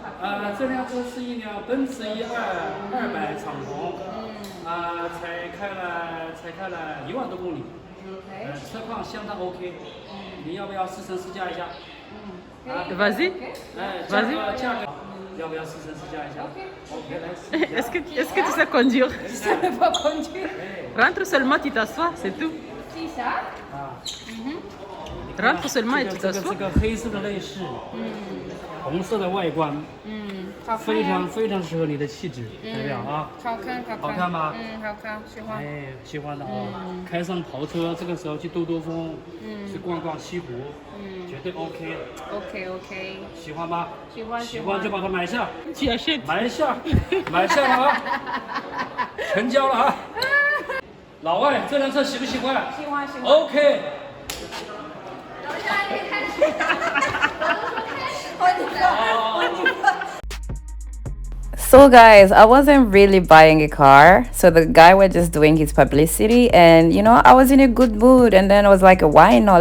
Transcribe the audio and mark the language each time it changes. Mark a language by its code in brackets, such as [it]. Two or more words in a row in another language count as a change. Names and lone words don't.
[zh] 这辆车是一辆奔驰1.2200敞篷，才开了1万多公里，车况相当 OK。你要不要试乘试驾一下 [fr] Vas-y. 价格要不要试乘试驾一下 OK， 来。 Est-ce que tu sais conduire? Je savais pas conduire. Rentre seulement, tu t'assois, c'est tout. C'est ça? Rentre seulement et tu [zh] 这 [fr] t'assois. [zh] 个黑色的内饰，红色的外观，非常适合你的气质，代表啊。好看吗？好看，喜欢。哎，喜欢的啊。开上跑车，这个时候去兜兜风，去逛逛西湖，绝对 OK。 OK。喜欢吗？喜欢就把它买下， [fr] Tu achètes. [zh] 买下了啊，成交了啊。老外，这辆车喜不喜欢？喜欢。 OK。 [en] So guys, I wasn't really buying a car. So the guy was just doing his publicity, and I was in a good mood, and then I was like, why not?